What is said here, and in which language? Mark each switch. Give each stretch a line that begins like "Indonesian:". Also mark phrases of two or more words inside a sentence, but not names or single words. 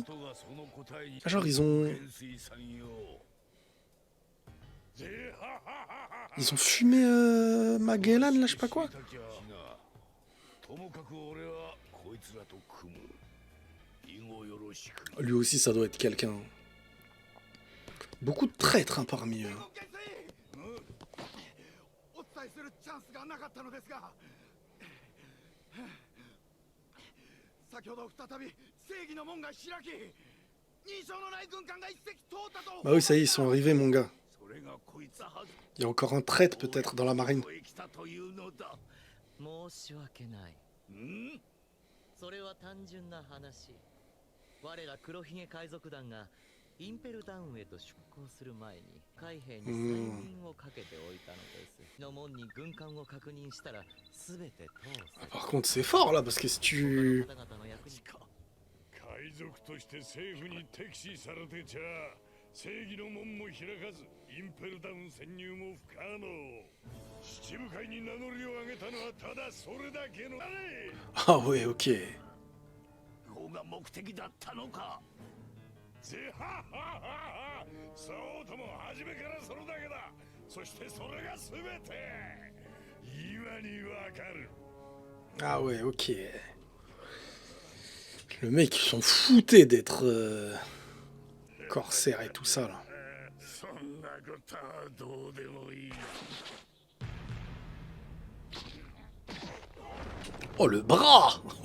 French: Ah, genre, ils ont fumé Magellan, là, je sais pas quoi. Lui aussi, ça doit être quelqu'un. Beaucoup de traîtres, hein, parmi eux.
Japanese: 先ほど再び正義の門が開き、認証のない軍艦が一隻通ったと。
French: Bah oui, ça y est, ils sont arrivés, mon gars. Il y a encore un traître, peut-être, dans la marine.
Japanese: 申し訳ない。それは単純な話。我ら黒ひげ海賊団がインペルダウンへと出港する前に海兵に催眠をかけておいたのです。の門に軍艦を確認したらすべて通す。
French: Par contre, c'est fort, là, parce que si tu...
Japanese: 海賊として政府に敵視されてちゃ正義の門も開かずインペルダウン潜入も不可能。七部会に名乗りを上げたのはただそれだけの。
French: Ah ouais, ok.
Japanese: 方が目的だったのか。そうとも初めからそれだけだ。そしてそれが全て。今にわかる。
French: Ah ouais, ok. Le mec, ils s'en foutaient d'être corsaire et tout ça, là. Oh, le bras!